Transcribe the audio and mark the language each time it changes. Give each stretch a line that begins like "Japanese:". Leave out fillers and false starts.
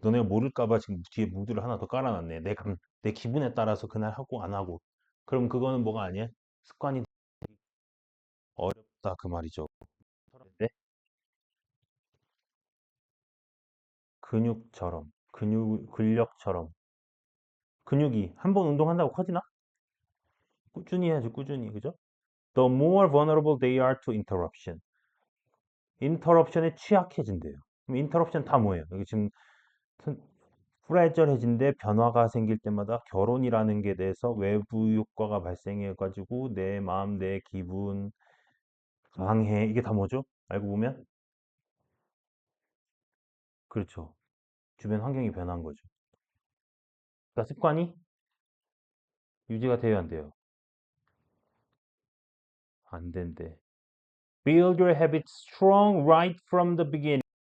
Korean: 너네가 모를까봐 지금 뒤에 mood를 하나 더 깔아놨네. 내 기분에 따라서 그날 하고 안 하고. 그럼 그거는 뭐가 아니야? 습관이 어렵다 그 말이죠. 네? 근육처럼, 근력처럼. 근육이 한 번 운동한다고 커지나? 꾸준히 해야지, 꾸준히. 그죠?
English: The more vulnerable they are to interruption.
Korean: 인터럽션에 취약해진대요. 그럼 인터럽션 다 뭐예요? 여기 지금 프레절해진데 변화가 생길 때마다 결혼이라는 게 돼서 외부 효과가 발생해가지고 내 마음, 내 기분, 방해, 이게 다 뭐죠? 알고 보면? 그렇죠. 주변 환경이 변한 거죠. 그러니까 습관이 유지가 돼야 안 돼요. 안 된대.
English: Build your habits strong right from the beginning.